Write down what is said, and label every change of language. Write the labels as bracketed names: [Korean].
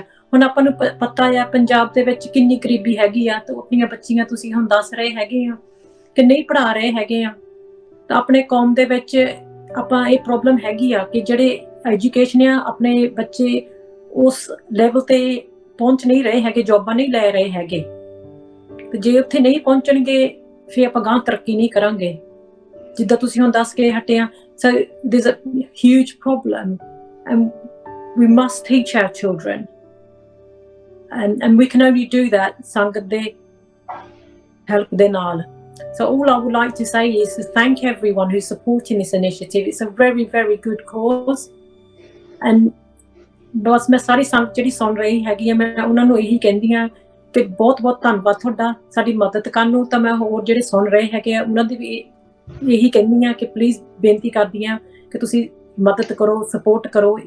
[Punjabi] ਹੁਣ ਆਪਾਂ ਨੂੰ ਪਤਾ ਆ ਪੰਜਾਬ ਦੇ ਵਿੱਚ ਕਿੰਨੀ ਗਰੀਬੀ ਹੈਗੀ ਆ, ਤੇ ਆਪਣੀਆਂ ਬੱਚੀਆਂ ਤੁਸੀਂ ਹੁਣ ਦੱਸ ਰਹੇ ਹੈਗੇ ਆ ਕਿ ਨਹੀਂ ਪੜ੍ਹਾ ਰਹੇ ਹੈਗੇ ਆ। ਤਾਂ ਆਪਣੇ ਕੌਮ ਦੇ ਵਿੱਚ ਆਪਾਂ ਇਹ ਪ੍ਰੋਬਲਮ ਹੈਗੀ ਆ ਕਿ ਜਿਹੜੇ ਐਜੂਕੇਸ਼ਨ ਆ ਆਪਣੇ ਬੱਚੇ ਉਸ ਲੈਵਲ ਤੇ ਪਹੁੰਚ ਨਹੀਂ ਰਹੇ ਹੈਗੇ, ਜੋਬਾਂ ਨਹੀਂ ਲੈ ਰਹੇ ਹੈਗੇ। ਤੇ ਜੇ ਉੱਥੇ ਨਹੀਂ ਪਹੁੰਚਣਗੇ ਫਿਰ ਆਪਾਂ ਗਾਂ ਤਰੱਕੀ ਨਹੀਂ ਕਰਾਂਗੇ। ਜਿੱਦਾਂ ਤੁਸੀਂ ਹੁਣ ਦੱਸ ਕੇ ਹਟੇ ਆ, [English] so there's a huge problem and we must teach our children and we can only do that [Punjabi] ਸੰਗਤ ਦੇ [English] help [Punjabi] ਦੇ ਨਾਲ। [English] So all I would like to say is to thank everyone who's supporting this initiative. It's a very, very good cause. [Punjabi] And ਬਸ ਮੈਂ ਸਾਰੀ ਸੰਗਤ ਜਿਹੜੀ ਸੁਣ ਰਹੀ ਹੈਗੀ ਆ, ਮੈਂ ਉਹਨਾਂ ਨੂੰ ਇਹੀ ਕਹਿੰਦੀ ਹਾਂ ਕਿ ਬਹੁਤ ਬਹੁਤ ਧੰਨਵਾਦ ਤੁਹਾਡਾ ਸਾਡੀ ਮਦਦ ਕਰਨ ਨੂੰ। ਤਾਂ ਮੈਂ ਹੋਰ ਜਿਹੜੇ ਸੁਣ ਰਹੇ ਹੈਗੇ ਆ ਉਹਨਾਂ ਦੀ ਵੀ ਇਹੀ ਕਹਿੰਦੀ ਹਾਂ ਕਿ ਪਲੀਜ਼ ਬੇਨਤੀ ਕਰਦੀ ਹਾਂ ਕਿ ਤੁਸੀਂ ਮਦਦ ਕਰੋ, ਸਪੋਰਟ ਕਰੋ।